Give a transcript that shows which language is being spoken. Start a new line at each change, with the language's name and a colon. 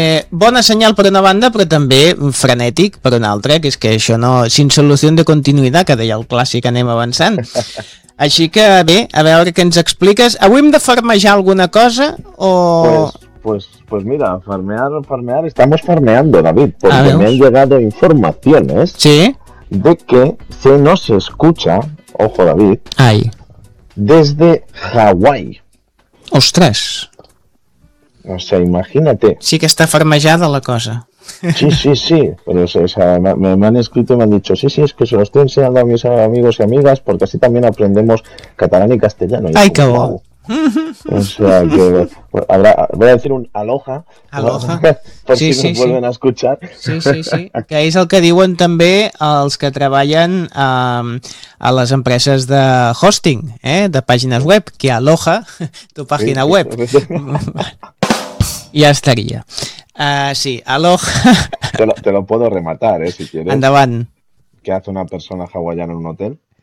Catalan: Bona senyal per una banda, però també frenètic per una altra, que és que això no,
Spanish: sin solución de continuidad,
Catalan: que deia el clàssic, anem avançant. Així que bé, a veure què ens expliques. Avui hem de farmejar alguna cosa o...
Spanish: Pues mira, farmear, estamos farmeando, David, porque me han llegado informaciones, ¿sí?, de que se nos escucha, ojo David, ay, desde Hawái. ¡Ostras! O sea, imagínate. Sí que está farmejada la cosa. Sí, sí, sí, pero me han escrito y me han dicho, sí, sí, es que se lo estoy enseñando a mis amigos y amigas, porque así también aprendemos catalán y castellano. ¡Ay, qué bueno! O sea que voy a decir un aloha, aloha. Por sí, si sí, nos vuelven sí a escuchar. Sí, sí, sí.
Catalan: Que és el que diuen també els que treballen a les empreses de hosting, de pàgines web, que aloha tu pàgina web. Ja estaria. Sí, aloha.
Spanish: Te lo puedo rematar, si quieres.
Catalan: Endavant.
Spanish: ¿Qué hace una persona hawaiana en un hotel?